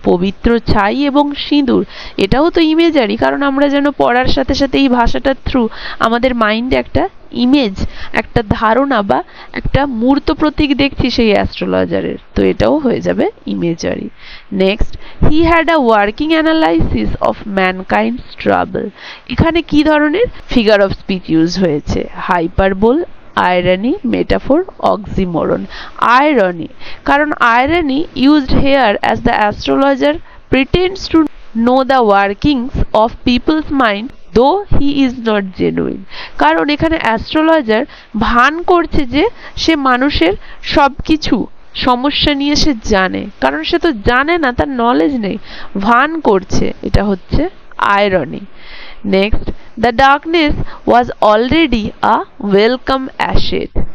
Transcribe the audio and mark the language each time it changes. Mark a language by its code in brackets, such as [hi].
[bn] পবিত্র ছাই এবং সিঁদুর। এটাও তো ইমেজারি, কারণ আমরা যেন পড়ার সাথে সাথে এই ভাষাটার থ্রু আমাদের মাইন্ডে একটা ইমেজ, একটা ধারণা বা একটা মূর্ত প্রতীক দেখছি সেই অ্যাস্ট্রোলজারের, তো এটাও হয়ে যাবে imagery. [en] Next, he had a working analysis of mankind's trouble. [bn] এখানে কি ধরনের ফিগার অফ স্পিচ ইউজ হয়েছে? [en] Hyperbole, irony, metaphor, oxymoron. Irony, [bn] কারণ [en] irony used here as the astrologer pretends to know the workings of people's mind though he is not genuine. [bn] কারণ এখানে astrologer ভান করছে যে সে মানুষের সবকিছু সমস্যা নিয়ে সে জানে, কারণ সে তো জানে না, তার নলেজ নেই, ভান করছে। এটা হচ্ছে irony. [en] Next, the darkness was already a welcome asset.